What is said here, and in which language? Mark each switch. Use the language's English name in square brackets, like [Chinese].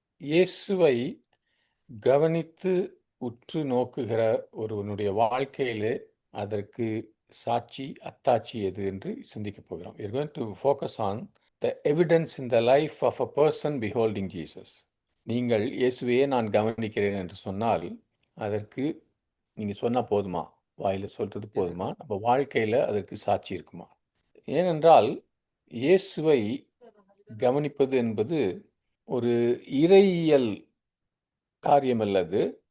[Tamil] இயேசுவை கவனித்து உற்று நோக்குகிற ஒருவனுடைய வாழ்க்கையிலே அதற்கு சாட்சி, அத்தாட்சி எது என்று சிந்திக்கப் போகிறோம். [English] We are going to focus on the evidence in the life of a person beholding Jesus. [Tamil] நீங்கள் இயேசுவையே நான் கவனிக்கிறேன் என்று சொன்னால், அதற்கு நீங்க சொன்னா போதுமா? வாயில சொல்றது போதுமா? நம்ம வாழ்க்கையில அதற்கு சாட்சி இருக்குமா? ஏனென்றால், இயேசுவை கவனிப்பது என்பது ஒரு இறையியல் காரியம் அல்லது.